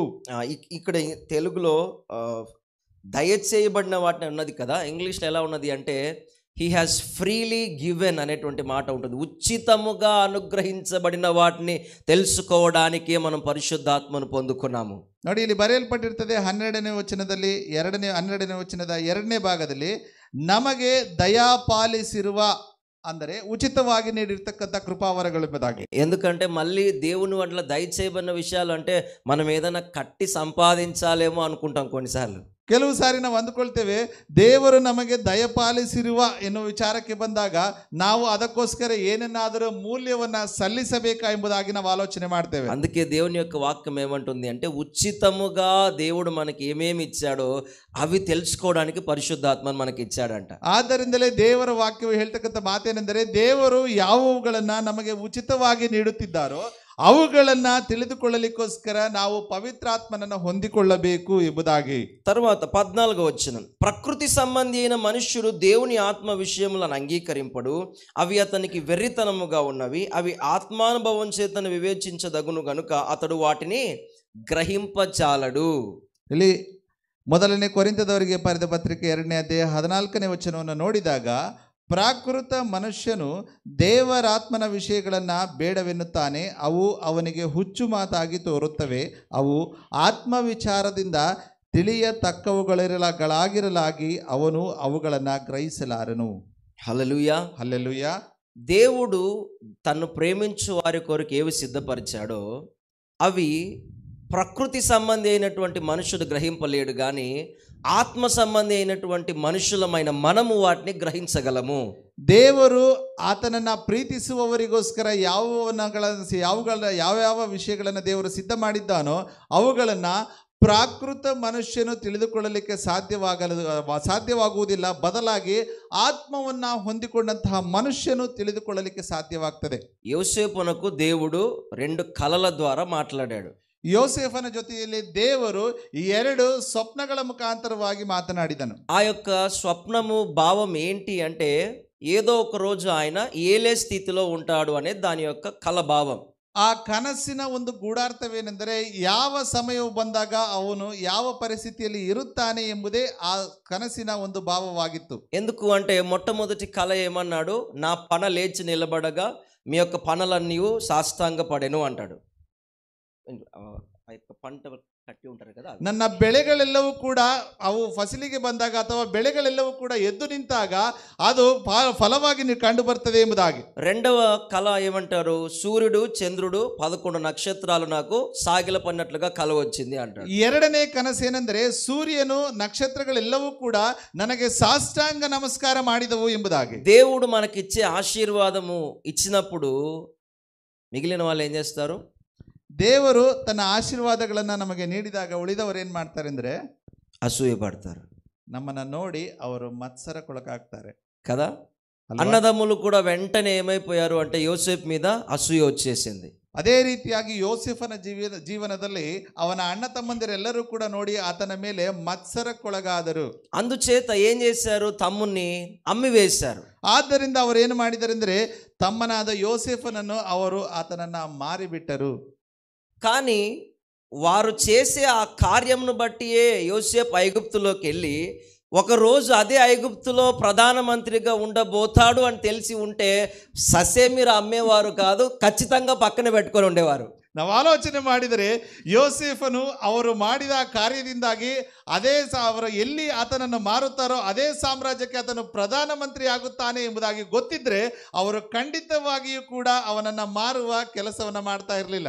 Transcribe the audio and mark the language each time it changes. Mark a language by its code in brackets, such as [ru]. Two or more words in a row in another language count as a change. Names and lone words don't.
[te] ఇక్కడ తెలుగులో దయచేయబడిన వాటిని ఉన్నది కదా. ఇంగ్లీష్లో ఎలా ఉన్నది అంటే [en] He has freely given [te] అనేటువంటి మాట ఉంటుంది. ఉచితముగా అనుగ్రహించబడిన వాటిని తెలుసుకోవడానికే మనం పరిశుద్ధాత్మను పొందుకున్నాము. [kn] ನೋಡಿ, ಇಲ್ಲಿ ಬರೆಯಲ್ಪಟ್ಟಿರ್ತದೆ 12ನೇ ವಚನದಲ್ಲಿ 12ನೇ ವಚನದ 2ನೇ ಭಾಗದಲ್ಲಿ, ನಮಗೆ ದಯಾಪಾಲಿಸಿರುವ ಅಂದರೆ ఉచితವಾಗಿ ನೀಡಿರ್ತಕ್ಕಂಥ కృపావరಗಳು ಎಂಬುದಾಗಿ. [te] ఎందుకంటే మళ్ళీ దేవుని వల్ల దయచేయబడిన విషయాలు అంటే మనం ఏదైనా కట్టి సంపాదించాలేమో అనుకుంటాం కొన్నిసార్లు. [kn] ಕೆಲವು ಸಾರಿ ನಾವು ಅಂದುಕೊಳ್ತೇವೆ ದೇವರು ನಮಗೆ ದಯಪಾಲಿಸಿರುವ ಎನ್ನುವ ವಿಚಾರಕ್ಕೆ ಬಂದಾಗ ನಾವು ಅದಕ್ಕೋಸ್ಕರ ಏನನ್ನಾದರೂ మూల్యವನ್ನು సల్లిసబేకా ಎಂಬುದಾಗಿ ನಾವು ಆಲೋಚನೆ ಮಾಡ್ತೇವೆ. [te] అందుకే దేవుని యొక్క వాక్యం ఏమంటుంది అంటే ఉచితముగా దేవుడు మనకి ఏమేమి ఇచ్చాడో అవి తెలుసుకోవడానికి పరిశుద్ధాత్మను మనకి ఇచ్చాడంట. [kn] ಆದ್ದರಿಂದಲೇ ದೇವರ ವಾಕ್ಯವು ಹೇಳ್ತಕ್ಕಂಥ ಮಾತೇನೆಂದರೆ ದೇವರು ಯಾವುವುಗಳನ್ನ ನಮಗೆ ಉಚಿತವಾಗಿ ನೀಡುತ್ತಿದ್ದಾರೋ ಅವುಗಳನ್ನ ತಿಳಿದುಕೊಳ್ಳಲಿಕ್ಕೋಸ್ಕರ ನಾವು ಪವಿತ್ರಾತ್ಮನನ್ನು ಹೊಂದಿಕೊಳ್ಳಬೇಕು ಎಂಬುದಾಗಿ. [te] తర్వాత 14వ వచనం, ప్రకృతి సంబంధి అయిన మనుష్యుడు దేవుని ఆత్మ విషయములను అంగీకరింపడు, అవి అతనికి వెర్రితనముగా ఉన్నవి, అవి ఆత్మానుభవం చేతను వివేచించదగును గనుక అతడు వాటిని గ్రహింపజాలడు. [kn] ಇಲ್ಲಿ ಮೊದಲನೇ ಕೊರಿಂಥದವರಿಗೆ ಬರೆದ ಪತ್ರಿಕೆ 2ನೇ ಅಧ್ಯಾಯ 14ನೇ ವಚನವನ್ನು ನೋಡಿದಾಗ ಪ್ರಾಕೃತ ಮನುಷ್ಯನು ದೇವರಾತ್ಮನ ವಿಷಯಗಳನ್ನು ಬೇಡವೆನ್ನುತ್ತಾನೆ, ಅವು ಅವನಿಗೆ ಹುಚ್ಚು ಮಾತಾಗಿ ತೋರುತ್ತವೆ, ಅವು ಆತ್ಮ ವಿಚಾರದಿಂದ ತಿಳಿಯತಕ್ಕವುಗಳಾಗಿರಲಾಗಿ ಅವನು ಅವುಗಳನ್ನು ಗ್ರಹಿಸಲಾರನು. [te] హల్లెలూయా హల్లెలూయా. దేవుడు తన్ను ప్రేమించు వారి కొరకు ఏవి సిద్ధపరిచాడో అవి ప్రకృతి సంబంధి అయినటువంటి మనుషుడు గ్రహింపలేడు, కానీ ఆత్మ సంబంధి అయినటువంటి మనుషులమైన మనము వాటిని గ్రహించగలము. [kn] ದೇವರು ಆತನನ್ನ ಪ್ರೀತಿಸುವವರಿಗೋಸ್ಕರ ಯಾವ ವಿಷಯಗಳನ್ನು ದೇವರು ಸಿದ್ಧ ಮಾಡಿದ್ದಾನೋ ಅವುಗಳನ್ನು ಪ್ರಾಕೃತ ಮನುಷ್ಯನು ತಿಳಿದುಕೊಳ್ಳಲಿಕ್ಕೆ ಸಾಧ್ಯವಾಗುವುದಿಲ್ಲ, ಬದಲಾಗಿ ಆತ್ಮವನ್ನ ಹೊಂದಿಕೊಂಡಂತಹ ಮನುಷ್ಯನು ತಿಳಿದುಕೊಳ್ಳಲಿಕ್ಕೆ ಸಾಧ್ಯವಾಗ್ತದೆ. [te] యోసేపునకు దేవుడు 2 కలల ద్వారా మాట్లాడాడు. [kn] ಯೋಸೇಫನ ಜೊತೆಯಲ್ಲಿ ದೇವರು 2 ಸ್ವಪ್ನಗಳ ಮುಖಾಂತರವಾಗಿ ಮಾತನಾಡಿದನು. [te] ఆ యొక్క స్వప్నము భావం ఏంటి అంటే ఏదో ఒక రోజు ఆయన ఏలే స్థితిలో ఉంటాడు అనేది దాని యొక్క కల భావం. [kn] ಆ ಕನಸಿನ ಒಂದು ಗೂಢಾರ್ಥವೇನೆಂದರೆ ಯಾವ ಸಮಯವು ಬಂದಾಗ ಅವನು ಯಾವ ಪರಿಸ್ಥಿತಿಯಲ್ಲಿ ಇರುತ್ತಾನೆ ಎಂಬುದೇ ಆ ಕನಸಿನ ಒಂದು ಭಾವವಾಗಿತ್ತು. [te] ఎందుకు అంటే మొట్టమొదటి కల ఏమన్నాడు, నా పన లేచి నిలబడగా మీ యొక్క పనలన్నీ సాష్టాంగ పడెను అంటాడు. ఆ యొక్క పంట కట్టి ఉంటారు కదా, [kn] ನನ್ನ ಬೆಳೆಗಳೆಲ್ಲವೂ ಕೂಡ ಅವು ಫಸಲಿಗೆ ಬಂದಾಗ ಅಥವಾ ಬೆಳೆಗಳೆಲ್ಲವೂ ಕೂಡ ಎದ್ದು ನಿಂತಾಗ ಅದು ಫಲವಾಗಿ ಕಂಡು ಬರ್ತದೆ ಎಂಬುದಾಗಿ. [te] రెండవ కళ ఏమంటారు, సూర్యుడు చంద్రుడు 11 నక్షత్రాలు నాకు సాగిల పడినట్లుగా కల వచ్చింది అంటాడు. [kn] 2ನೇ ಕನಸೇನೆಂದರೆ ಸೂರ್ಯನು ನಕ್ಷತ್ರಗಳೆಲ್ಲವೂ ಕೂಡ ನನಗೆ ಸಾಷ್ಟಾಂಗ ನಮಸ್ಕಾರ ಮಾಡಿದವು ಎಂಬುದಾಗಿ. [te] దేవుడు మనకిచ్చే ఆశీర్వాదము ఇచ్చినప్పుడు మిగిలిన వాళ్ళు ఏం చేస్తారు, [kn] ದೇವರು ತನ್ನ ಆಶೀರ್ವಾದಗಳನ್ನು ನಮಗೆ ನೀಡಿದಾಗ ಉಳಿದವರು ಏನು ಮಾಡ್ತಾರೆ ಅಂದರೆ [te] అసూయ పడతారు, [kn] ನಮ್ಮನ್ನು ನೋಡಿ ಅವರು ಮತ್ಸರಕ್ಕೊಳಗಾಗ್ತಾರೆ [te] కదా. అన్నదమ్ములు కూడా వెంటనే ఏమైపోయారు అంటే యోసేపు మీద అసూయ వచ్చేసింది. [kn] ಅದೇ ರೀತಿಯಾಗಿ ಯೋಸೇಫನ ಜೀವನದಲ್ಲಿ ಅವನ ಅಣ್ಣ ತಮ್ಮಂದಿರೆಲ್ಲರೂ ಕೂಡ ನೋಡಿ ಆತನ ಮೇಲೆ ಮತ್ಸರಕ್ಕೊಳಗಾದರು. [te] అందుచేత ఏం చేశారు, తమ్ముని అమ్మి వేశారు. [kn] ಆದ್ದರಿಂದ ಅವರು ಏನು ಮಾಡಿದ್ದಾರೆ ಅಂದರೆ ತಮ್ಮನಾದ ಯೋಸೇಫನನ್ನು ಅವರು ಆತನನ್ನ ಮಾರಿಬಿಟ್ಟರು. [te] కానీ వారు చేసే ఆ కార్యమును బట్టియే యోసేపు ఐగుప్తులోకి వెళ్ళి ఒకరోజు అదే ఐగుప్తులో ప్రధానమంత్రిగా ఉండబోతాడు అని తెలిసి ఉంటే ససేమిరా అమ్మేవారు కాదు, ఖచ్చితంగా పక్కన పెట్టుకొని ఉండేవారు. [kn] ನಾವು ಆಲೋಚನೆ ಮಾಡಿದರೆ ಯೋಸೇಫನು ಅವರು ಮಾಡಿದ ಕಾರ್ಯದಿಂದಾಗಿ ಅದೇ ಅವರು ಎಲ್ಲಿ ಆತನನ್ನು ಮಾರುತ್ತಾರೋ ಅದೇ ಸಾಮ್ರಾಜ್ಯಕ್ಕೆ ಆತನು ಪ್ರಧಾನಮಂತ್ರಿ ಆಗುತ್ತಾನೆ ಎಂಬುದಾಗಿ ಗೊತ್ತಿದ್ರೆ ಅವರು ಖಂಡಿತವಾಗಿಯೂ ಕೂಡ ಅವನನ್ನು ಮಾರುವ ಕೆಲಸವನ್ನ ಮಾಡ್ತಾ ಇರಲಿಲ್ಲ.